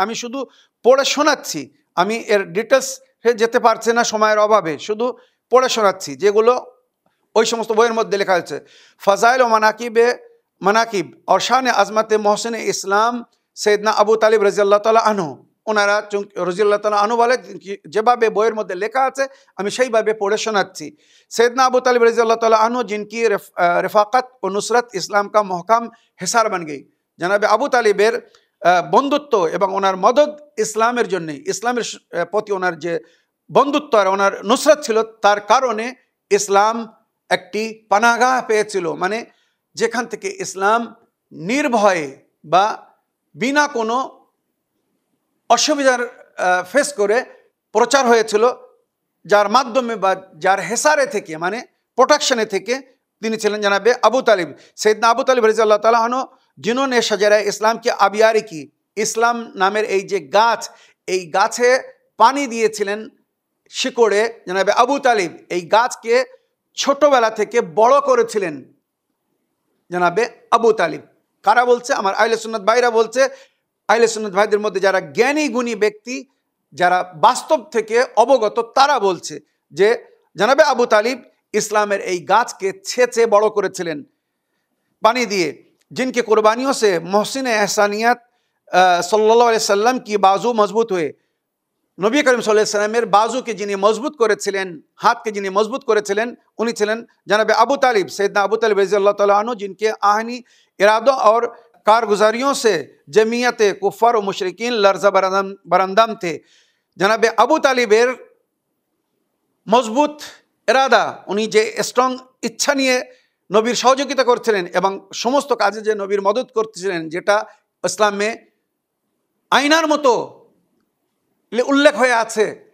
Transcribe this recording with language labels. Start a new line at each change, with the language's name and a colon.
Bangla: আমি শুধু পড়ে শোনাচ্ছি, আমি এর ডিটেলস যেতে পারছি না সময়ের অভাবে, শুধু পড়ে শোনাচ্ছি যেগুলো ওই সমস্ত বইয়ের মধ্যে লেখা হয়েছে। ফজাইল ও মানাকিব और शान আজমত মোহসেন ইসলাম সৈয়দনা আবু তালিব রাদিয়াল্লাহু তাআলা আনহু। ওনারা রাদিয়াল্লাহু তাআলা আনহু বলে যেভাবে বইয়ের মধ্যে লেখা আছে আমি সেইভাবে পড়ে শোনাচ্ছি।
Hindi: सैयदना अबू तालिब रज़ियल्लाहु ताला अन्हु जिनकी रफ़ाक़त और नुसरत इस्लाम का महकम हिसार बन गई।
Bangla: जनाब আবু তালিবের বন্ধুত্ব এবং ওনার মদদ ইসলামের জন্য, ইসলামের প্রতি ওনার যে বন্ধুত্ব আর ওনার নুসরত ছিল, তার কারণে ইসলাম একটি পানাগাহ পেয়েছিল। মানে যেখান থেকে ইসলাম নির্ভয়ে বা বিনা কোনো অসুবিধার ফেস করে প্রচার হয়েছিল, যার মাধ্যমে বা যার হেসারে থেকে, মানে প্রোটেকশনে থেকে তিনি ছিলেন জনাবে আবু তালিব। সৈয়দনা আবু তালিব রাদিয়াল্লাহু তাআলা আনহু जिन्होंने शजरा इस्लाम की आबियारी की, ইসলাম নামের এই যে গাছ, এই গাছে পানি দিয়েছিলেন শিকড়ে জনাবে আবু তালিব। এই গাছকে ছোটবেলা থেকে বড় করেছিলেন জনাবে আবু তালিব। কারা বলছে? আমার আহলে সুন্নাত ভাইরা বলছে। আহলে সুন্নাত ভাইদের মধ্যে যারা জ্ঞানী গুণী ব্যক্তি, যারা বাস্তব থেকে অবগত, তারা বলছে যে জনাবে আবু তালিব ইসলামের এই গাছকে ছেঁচে বড় করেছিলেন পানি দিয়ে।
Hindi: जिनकी कुर्बानियों से मोहसिन एहसानियत सल्लल्लाहु अलैहि वसल्लम की बाजू मजबूत हुए।
Bangla: নবী করিম সাল্লাল্লাহু আলাইহি ওয়াসাল্লামের বাজুকে যিনি মজবুত করেছিলেন, হাতকে যিনি মজবুত করেছিলেন, উনি ছিলেন জনাবে আবু তালিব।
Hindi: सैयदना अबू तालिब रज़ियल्लाहु ताला अन्हु जिनके आहनी इरादों और कारगुजारियों से जमीयत कुफ़ार और मुशरिकीन लर्ज़ा बरंदम थे।
Bangla: जनाबे আবু তালিবের মজবুত ইরাদা, উনি যে স্ট্রং ইচ্ছা নিয়ে নবীর সহযোগিতা করছিলেন এবং সমস্ত কাজে যে নবীর মদত করতেছিলেন, যেটা ইসলামে আইনার মতো উল্লেখ হয়ে আছে,